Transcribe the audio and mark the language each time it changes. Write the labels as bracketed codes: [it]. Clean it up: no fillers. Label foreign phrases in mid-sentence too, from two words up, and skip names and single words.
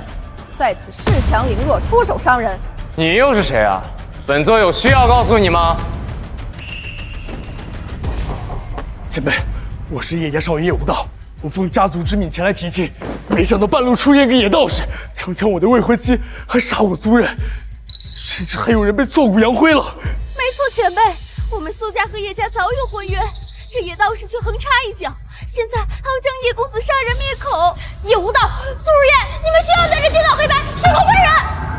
[zh] 在此恃强凌弱，出手伤人。你又是谁啊？本座有需要告訴你嗎？前辈，我是叶家少爷叶无道，我奉家族之命前来提亲，没想到半路出现个野道士，强抢我的未婚妻，還殺我族人，甚至還有人被挫骨揚灰了。沒錯，前輩，我們蘇家和葉家早有婚約，這野道士卻橫插一腳，現在還要將葉公子殺人滅口。葉無道、蘇如燕，你們需要在這顛倒黑白，血口噴人。